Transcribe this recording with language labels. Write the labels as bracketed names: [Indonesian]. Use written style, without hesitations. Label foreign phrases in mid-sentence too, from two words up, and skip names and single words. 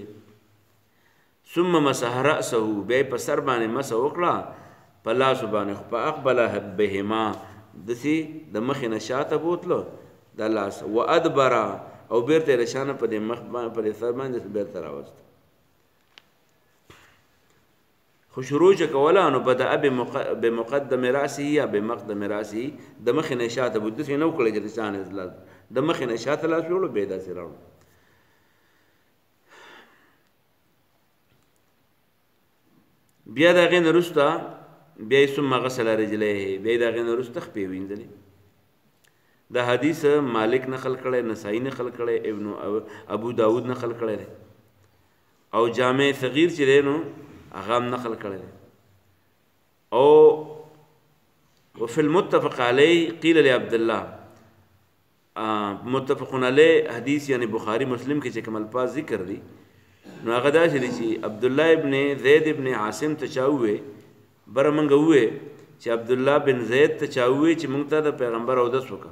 [Arabic] ثم مسح رأسه، [Pashto] بیا یې په سر باندې مسح وکړه، په لاسو باندې، خو په [Arabic] اقبل بهما [Pashto] داسې د مخې نه شاته بوتلو دا لاس، وادبر او بیرته یې رشانه په دې مخ باندې په دې سر باندې بیرته راوسته. خو شروع چې کوله نو [Arabic] بدأ بمقدم رأسه [Pashto] یا [Arabic] بمقدم رأسه، [Pashto] د مخې نه شاته بود، داسې نه وکړی چې رشانه د مخې نه شاته لاس وړو، بیا یې داسې راوړو. بیا د هغې نه وروسته بیا یې [Arabic] ثم غسل رجلیه، [Pashto] بیا یې د هغې نه وروسته خپې وینځلې. دا حدیث مالک نقل کړی، نسائی نقل کړی، ابو داود نقل کړی دی، او جامع صغیر چې دی نو هغه هم نقل کړی دی. او [Arabic] وفي المتفق علیه قیل لعبدالله، متفقون علیه [Pashto] حدیث یعنی بخاری مسلم کې چې کوم الفاظ ذکر دي نو هغه داسې دي چې عبدالله ابن زید ابن عاصم ته چا ووی، بره موږ ووی چې عبدالله بن زید ته چا ووی چې موږ ته د پیغمبر اودس وکړه.